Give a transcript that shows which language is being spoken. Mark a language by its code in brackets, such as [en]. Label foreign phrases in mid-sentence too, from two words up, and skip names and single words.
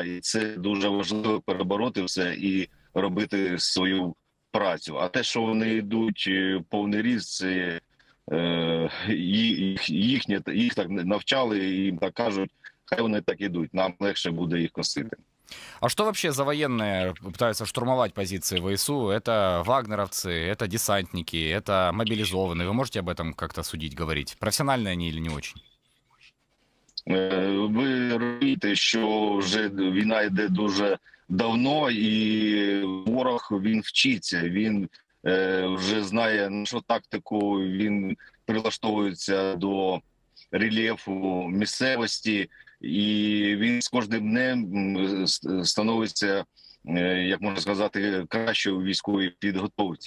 [uk] І це дуже важливо перебороти все і робити свою працю. А те, що вони йдуть повний ріст, це їх так навчали, і їм так кажуть, хай вони так ідуть, нам легше буде їх косити. [ru] А что вообще за военные пытаются штурмовать позиции ВСУ? Это вагнеровцы, это десантники, это мобилизованные. Вы можете об этом как-то судить, говорить? Профессиональные они или не очень? [uk] Ви розумієте, що вже війна йде дуже давно, і ворог, він вчиться, він вже знає нашу тактику, він прилаштовується до рельєфу місцевості, і він з кожним днем становиться, як можна сказати, краще у військовій підготовці.